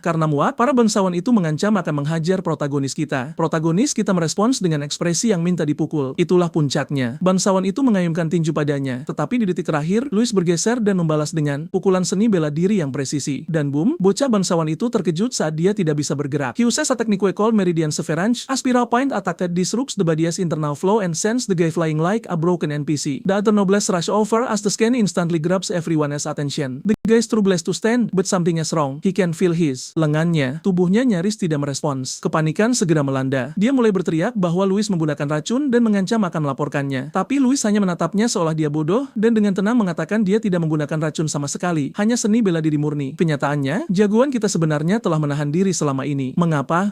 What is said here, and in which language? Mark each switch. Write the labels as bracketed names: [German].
[Indonesian] Karena muak, para bangsawan itu mengancam akan menghajar protagonis kita. Protagonis kita merespons dengan ekspresi yang minta dipukul. Itulah puncaknya. Bangsawan itu mengayunkan tinju padanya. Tetapi di detik terakhir, Louis bergeser dan membalas dengan pukulan seni bela diri yang presisi. Dan boom, bocah bangsawan itu terkejut saat dia tidak bisa bergerak. [English] He uses a technique called Meridian Severance. A spiral point attack that disrupts the body's internal flow and sends the guy flying like a broken NPC. The other nobles rush over as the scan instantly grabs everyone's attention. The guy's too blessed to stand, but something is wrong. He can feel his [Indonesian] lengannya, tubuhnya nyaris tidak merespons. Kepanikan segera melanda. Dia mulai berteriak bahwa Louis menggunakan racun dan mengancam akan melaporkannya. Tapi Louis hanya menatapnya seolah dia bodoh dan dengan tenang mengatakan dia tidak menggunakan racun sama sekali, hanya seni bela diri murni. Kenyataannya, jagoan kita sebenarnya telah menahan diri selama ini. Mengapa?